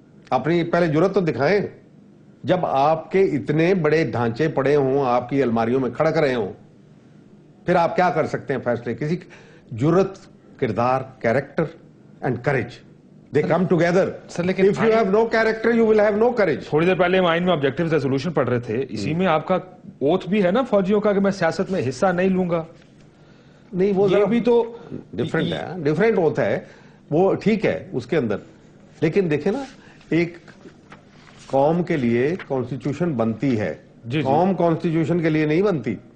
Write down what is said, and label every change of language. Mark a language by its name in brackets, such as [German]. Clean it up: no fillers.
[Urdu] اپنی پہلے جرات تو دکھائیں. جب آپ کے اتنے بڑے ڈھانچے پڑے ہوں, آپ کی الماریوں میں کھڑک رہے ہوں, پھر آپ کیا کر سکتے ہیں فیصلے؟ کسی جرات, کردار, character and courage, [English] they come together. If you have no character, you will have no courage. [Urdu] تھوڑی دیر پہلے ہم آئین میں آبجیکٹیو ریزولوشن پڑھ رہے تھے, اسی میں آپ کا اوتھ بھی ہے نا فوجیوں کا کہ میں سیاست میں حصہ نہیں لوں گا. نہیں, وہ یہ بھی تو ڈفرینٹ ہے, ڈفرینٹ ہوتا ہے وہ, ٹھیک ہے اس کے اندر. لیکن دیکھیں نا, ایک قوم کے لیے کانسٹیٹیوشن بنتی ہے, قوم کانسٹیٹیوشن کے لیے نہیں بنتی.